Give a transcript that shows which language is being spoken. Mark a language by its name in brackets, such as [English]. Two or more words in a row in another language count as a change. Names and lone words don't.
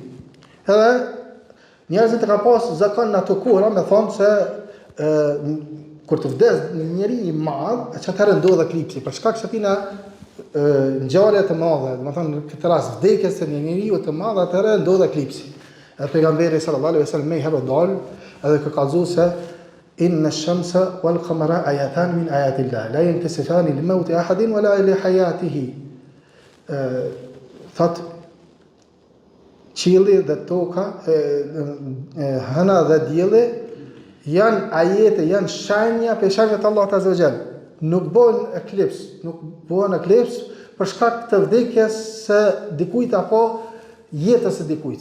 [Albanian] Edhe njerëzit e ka pas zakon në ato kohra me thonë se kur të vdes një njeri i madh, atëherë ndodh eklipsi. Për shkak se tina ngjarje të mëdha, në këtë rast vdekjes së një njeriu të madh, atëherë ndodh eklipsi. Edhe pejgamberi [Arabic] صلى الله عليه وسلم [Albanian] me herë dal, edhe ka kallëzuar se [Arabic] إن الشمس والقمر آيتان من آيات الله, لا ينكسفان لموت أحد ولا لحياته. [Albanian] Thot qielli dhe toka, hëna dhe dielli janë ajete, janë shenja për shenjat e Allahut [Arabic] عز وجل. [Albanian] Nuk bëhen eklips për shkak të vdekjes së dikujt apo jetës së dikujt.